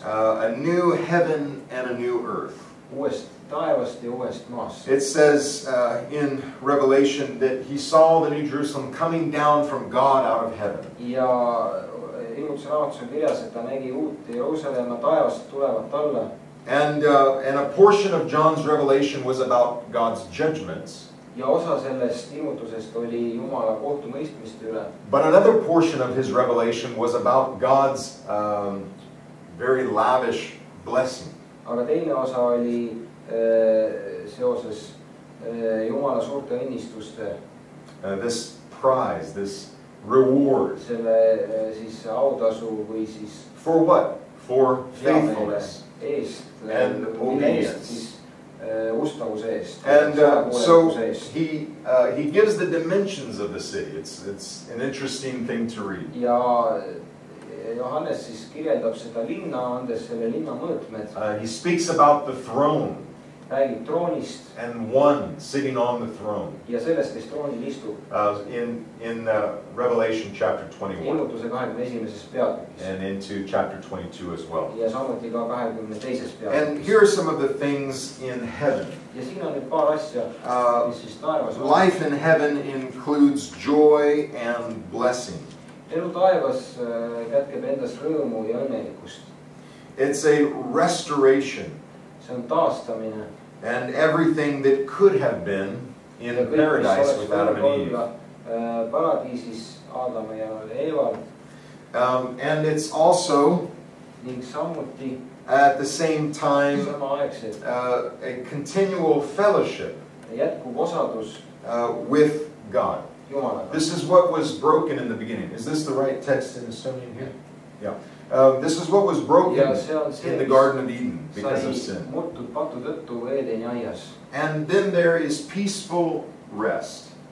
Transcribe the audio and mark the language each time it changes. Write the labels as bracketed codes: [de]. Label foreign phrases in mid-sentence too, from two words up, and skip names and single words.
[en] a new heaven and a new earth. [et] uuest taevast ja uuest maast. [en] It says in Revelation that he saw the New Jerusalem coming down from God out of heaven. [et] Ja ilmutuse raamatus on kirjas, et ta nägi uut Jeruusalemma taevast tulevat alla. [en] And a portion of John's revelation was about God's judgments. [et] Ja osa sellest ilmutusest oli Jumala kohtumõistmiste üle. [en] But another portion of his revelation was about God's very lavish blessing. [et] Aga teine osa oli seoses Jumala suurte õnnistuste. [en] This prize, this reward. [et] Selle siis autasu või siis [en] for what? For faithfulness [et] eest [en] and obedience. [et] Ustavuse eest. [en] And so he gives the dimensions of the city. It's an interesting thing to read. [et] Ja Johannes siis kirjeldab seda linna, andes selle linna mõõtmed. [en] He speaks about the throne. [et] Räägib troonist. [en] And one sitting on the throne. [et] Ja sellest, kes troonil istub. [en] In Revelation chapter 21. [et] Ilmutuse 21. peatükis. [en] And into chapter 22 as well. [et] Ja samuti ka 22. peatükis. [en] And here are some of the things in heaven. [et] Ja siin on nüüd paar asja, mis siis taevas on. [en] Life in heaven includes joy and blessing. [et] Elu taevas kätkeb endas rõõmu ja õnnelikkust. [en] It's a restoration. [et] See on taastamine. [en] And everything that could have been in paradise with Adam and Eve. [et] Paradiisis Aadama ja Eeval. [en] And it's also [et] ning samuti [en] at the same time [et] samaaegselt [en] a continual fellowship [et] jätkuv osadus [en] with God. [et] Jumalaga. [en] This is what was broken in the beginning. Is this the right text in Estonian here? Yeah. This is what was broken in the Garden of Eden because of sin. And then there is peaceful rest.